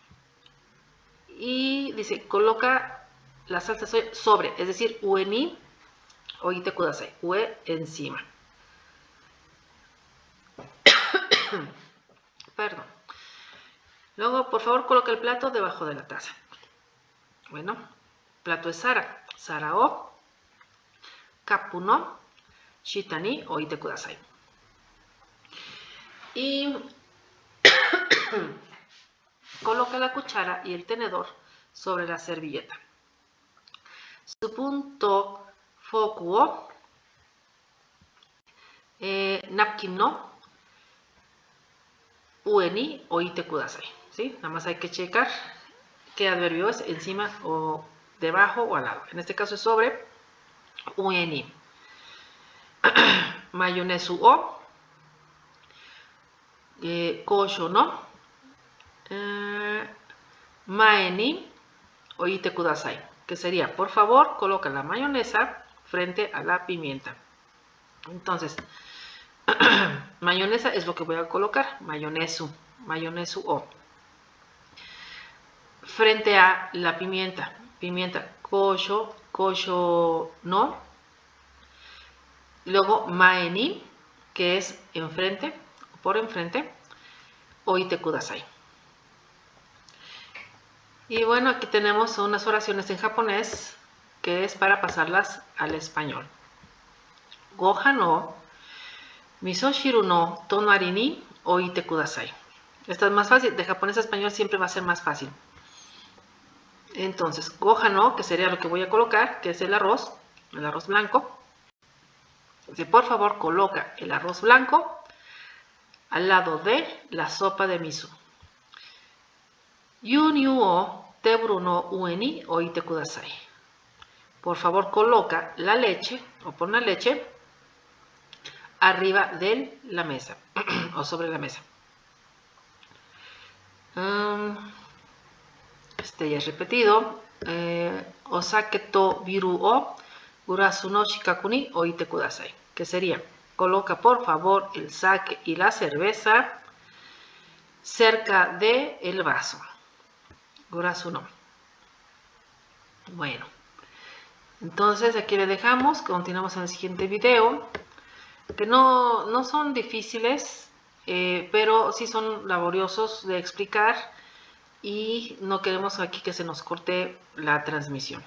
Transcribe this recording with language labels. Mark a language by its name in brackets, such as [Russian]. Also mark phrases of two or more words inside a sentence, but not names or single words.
[Spanish] Y dice, coloca la salsa de soya sobre, es decir, [Japanese] 上に置いてください, [Spanish] ue encima. Perdón. Luego, por favor, coloca el plato debajo de la taza. Bueno, plato es sara, [Japanese] 皿をカップの下に置いてください. [Spanish] Y coloca la cuchara y el tenedor sobre la servilleta. [Japanese] スプーンとフォークをナプキンの上に置いてください. [Spanish] ¿Sí? Nada más hay que checar qué adverbio es, encima o debajo o al lado. En este caso es sobre [Japanese] 上に. マヨネーズをこしょうの前に置いてください, [Spanish] que sería, por favor, coloca la mayonesa frente a la pimienta. Entonces, mayonesa es lo que voy a colocar, [Japanese] マヨネーズを. [Spanish] Frente a la pimienta, [Japanese] こしょうの. [Spanish] Luego [Japanese] 前に, [Spanish] que es enfrente, por enfrente, [Japanese] 置いてください. [Spanish] Y bueno, aquí tenemos unas oraciones en japonés que es para pasarlas al español. [Japanese] ご飯の味噌汁の隣に置いてください. [Spanish] Esta es más fácil, de japonés a español siempre va a ser más fácil. Entonces, [Japanese] ご飯の, [Spanish] que sería lo que voy a colocar, que es el arroz blanco. Dice, por favor, coloca el arroz blanco al lado de la sopa de miso. [Japanese] 牛乳をテーブルの上に置いてください. [Spanish] Por favor, coloca la leche, o pon la leche, arriba de la mesa, o sobre la mesa. Este ya es repetido. [Japanese] お酒とビールをグラスの近くに置いてください. [Spanish] Que sería, coloca por favor el sake y la cerveza cerca del vaso. [Japanese] グラスの. Bueno. [Spanish] Entonces aquí le dejamos, continuamos en el siguiente video, que no son difíciles, pero sí son laboriosos de explicar y no queremos aquí que se nos corte la transmisión.